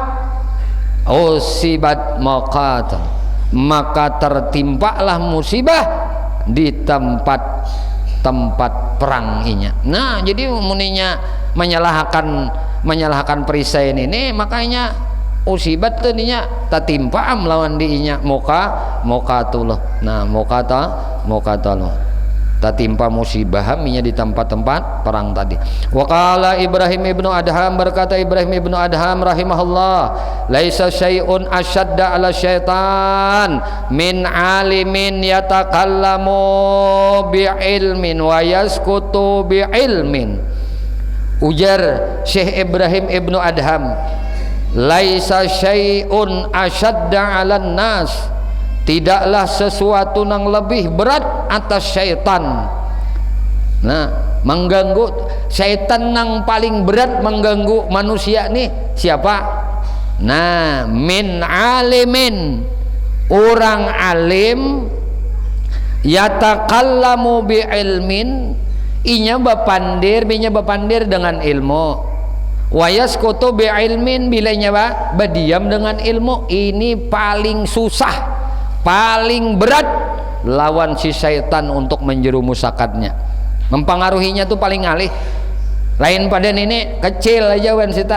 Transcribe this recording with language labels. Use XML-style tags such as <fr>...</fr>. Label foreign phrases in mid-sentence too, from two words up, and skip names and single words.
<bjn>Usibat maqata, maka tertimpalah musibah di tempat perang inya. Nah, jadi muninya menyalahkan perisai ini, makanya usibat tuh ninya tatimpa melawan diinya muqatullah. Nah, muqatullah tatimpa musibah minyak di tempat-tempat perang tadi.</bjn> <ar>وقال إبراهيم بن أدهم,</ar> <bjn>berkata Ibrahim ibnu Adham rahimahullah,</bjn> <ar>ليس شيء أشد على الشيطان من عالم يتكلم بعلم ويسكت بعلم.</ar> <bjn>Ujar Syekh Ibrahim ibnu Adham,</bjn> <ar>ليس شيء أشد على الناس,</ar> <bjn>tidaklah sesuatu yang lebih berat atas syaitan. Nah, mengganggu syaitan yang paling berat mengganggu manusia nih siapa?</bjn> <ar>Nah, من عالم,</ar> <bjn>orang alim,</bjn> <ar>يتكلم بعلم,</ar> <bjn>inya bapandir dengan ilmu.</bjn> <ar>ويسكت بعلم,</ar> <bjn>bila inya berdiam dengan ilmu. Ini paling susah, paling berat lawan si syaitan untuk menjerumusakatnya. Mempengaruhinya tuh paling ngalih. Lain pada ini kecil aja wan setan.</bjn>